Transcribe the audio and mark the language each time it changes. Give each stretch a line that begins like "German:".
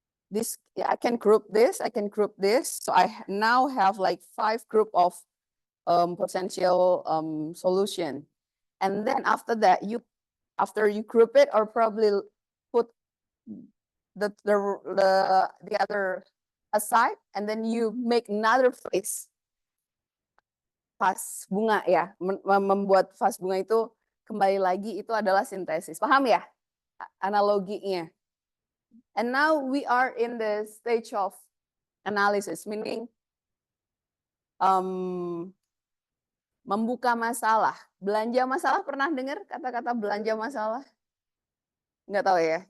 English: This, I can group this, I can group this. So I now have like 5 group of potential solution. And then after that, after you group it or probably put the other aside, and then you make another face.
Indonesian: Vas bunga ya, membuat vas bunga itu kembali lagi itu adalah sintesis. Paham ya analoginya?
English: And now we are in the stage of analysis, meaning
Indonesian: membuka masalah. Belanja masalah, pernah dengar kata-kata belanja masalah? Nggak tahu ya.